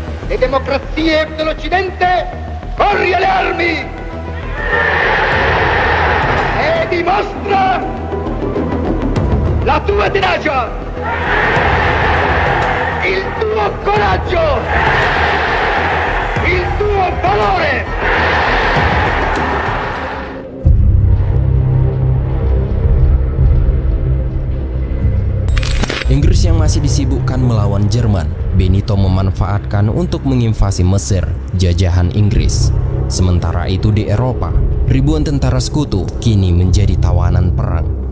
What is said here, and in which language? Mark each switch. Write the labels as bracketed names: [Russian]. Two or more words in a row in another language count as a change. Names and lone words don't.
[Italian] le democrazie dell'Occidente, corri alle armi e dimostra la tua tenacia, il tuo coraggio, il tuo valore. [Indonesian] Inggris yang masih disibukkan melawan Jerman, Benito memanfaatkan untuk menginvasi Mesir, jajahan Inggris. Sementara itu di Eropa, ribuan tentara sekutu kini menjadi tawanan perang.